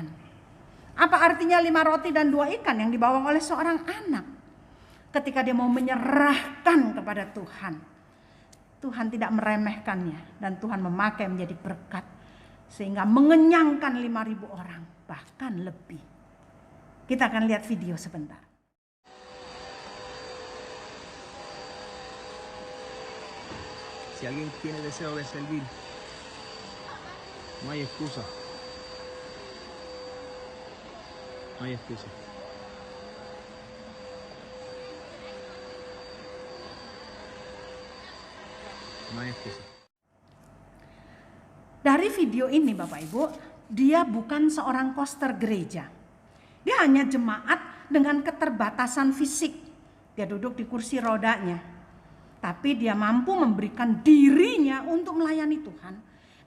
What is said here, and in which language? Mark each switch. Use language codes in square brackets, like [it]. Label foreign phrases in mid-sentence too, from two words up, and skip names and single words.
[id] Apa artinya 5 roti dan 2 ikan yang dibawa oleh seorang anak? Ketika dia mau menyerahkan kepada Tuhan, Tuhan tidak meremehkannya dan Tuhan memakai menjadi berkat sehingga mengenyangkan 5.000 orang, bahkan lebih. Kita akan lihat video sebentar. [es] Si alguien tiene deseo de servir, no hay excusa. No hay excusa. No hay excusa. [id] Dari video ini Bapak Ibu, dia bukan seorang koster gereja. Dia hanya jemaat dengan keterbatasan fisik. Dia duduk di kursi rodanya. Tapi dia mampu memberikan dirinya untuk melayani Tuhan.